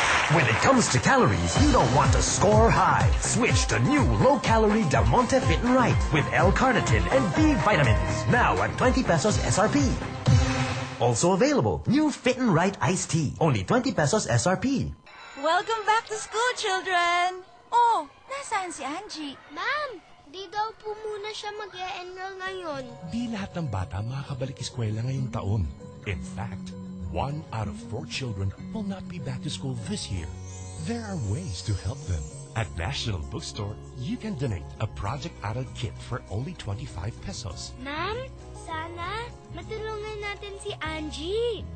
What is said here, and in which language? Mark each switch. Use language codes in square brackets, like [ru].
[en] When it comes to calories, you don't want to score high. Switch to new low-calorie Del Monte Fit and Right with L-carnitine and B vitamins. Now at 20 pesos SRP. Also available, new Fit and Right iced tea. Only 20 pesos SRP. Welcome back to school, children. [tl] Oh, nasaan si Angie? Ma'am, di daw po muna siya mag-e-enroll ngayon. Di lahat ng bata makakabalik eskwela ngayong taon. [en] In fact, one out of four children will not be back to school this year. There are ways to help them. At National Bookstore, you can donate a Project Aral kit for only 25 pesos. [tl] Ma'am, sana matulungan natin si Angie.